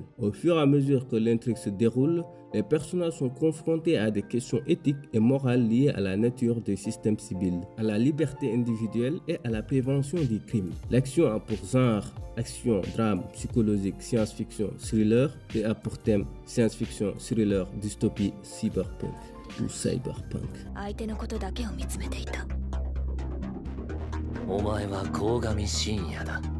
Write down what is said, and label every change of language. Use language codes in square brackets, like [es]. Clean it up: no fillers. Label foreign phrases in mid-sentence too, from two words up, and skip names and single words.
[fr] Au fur et à mesure que l'intrigue se déroule, les personnages sont confrontés à des questions éthiques et morales liées à la nature du système civil, à la liberté individuelle et à la prévention des crimes. L'action a pour genre action, drame, psychologique, science-fiction, thriller et a pour thème science-fiction, thriller, dystopie, cyberpunk. Ou cyberpunk. [ja] 相手のことだけを見つめていた。お前は鴻上信也だ。